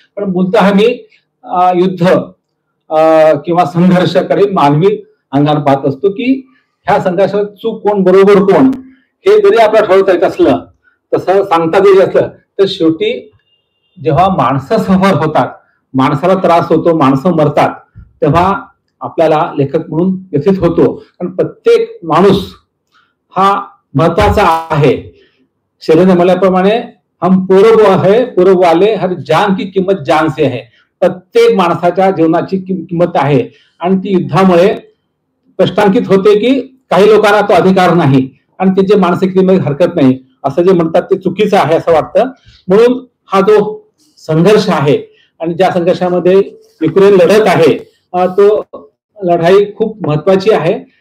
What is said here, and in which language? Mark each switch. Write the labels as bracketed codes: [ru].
[mr] पण मूलतः मी युद्ध किंवा संघर्षाकडे मानवी अंगाने पाहत असतो की ह्या संघर्षात चूक कोण बरोबर कोण हे जरी आपल्याला ठरवता येत असलं, तसं सांगता जरी असलं, तर शेवटी जेव्हा माणसं सफर होतात, माणसाला त्रास होतो, माणसं मरतात, तेव्हा आपल्याला लेखक म्हणून व्यथित होतो. कारण प्रत्येक माणूस हा महत्वाचा आहे. शैलेंद्र म्हणल्याप्रमाणे [hi] हम पूर्व है, पूर्व वाले हर जान की किंमत जान से है. [mr] प्रत्येक माणसाच्या जीवनाची किंमत आहे आणि ती युद्धामुळे प्रश्नांकित होते की काही लोकांना तो अधिकार नाही आणि त्याची मानसिक हरकत नाही असं जे म्हणतात ते चुकीचं आहे असं वाटतं. म्हणून हा जो संघर्ष आहे आणि ज्या संघर्षामध्ये युक्रेन लढत आहे तो लढाई खूप महत्वाची आहे.